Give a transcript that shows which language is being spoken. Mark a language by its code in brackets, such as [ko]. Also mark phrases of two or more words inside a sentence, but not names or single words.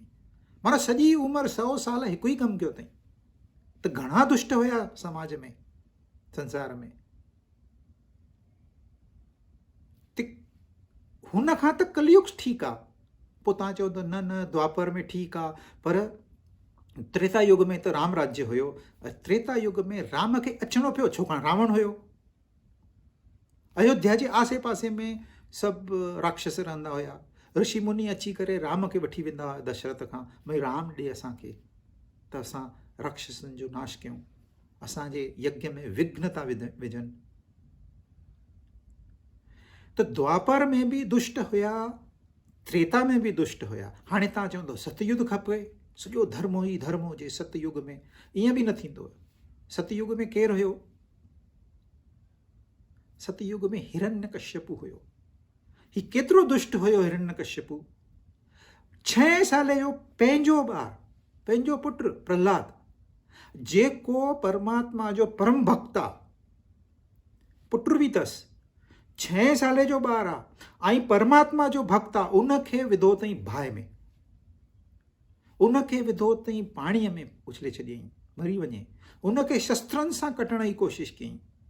[sd] माना सॼी उमिरि 100 साल हिकु ई कमु कयो अथई। त घणा दुष्ट हुया समाज में, संसार में। हुन खां त कलयुग ठीकु आहे। पोइ तव्हां चओ त न न द्वापर में ठीकु आहे, पर त्रेता युग में त राम राज्य हुयो। त्रेता युग में राम खे अचणो पियो, छाकाणि रावण हुयो। अयोध्या जे आसे पासे में सभु राक्षस रहंदा हुया। ऋषि मुनि अची करे राम खे वठी वेंदा हुआ दशरथ खां, भई राम ॾे असांखे त असां राक्षसनि जो नाश कयूं, असांजे यज्ञ में विघ्न था विझनि। त द्वापर में बि दुष्ट हुया, त्रेता में बि दुष्ट हुया। हाणे तव्हां चवंदो सतयुग खपे, सॼो धर्म ई धर्म हुजे सतयुग में, ईअं बि न थींदो। सतयुग में केरु हुयो? सतयुग में हिरण्यकश्यपु हुयो। ही केतिरो दुष्ट हुयो हिरण्यकश्यपु? 6 साले जो पंहिंजो ॿारु, पंहिंजो पुटु प्रहलाद, जेको परमात्मा जो परम भक्त आहे, पुटु बि अथसि, 6 साले जो ॿारु आहे ऐं परमात्मा जो भक्त आहे, उनखे विधो अथई बाहि में, उनखे विधो अथई पाणीअ में उछले छॾियईं मरी वञे, उनखे शस्त्रनि सां कटण जी कोशिशि कयईं।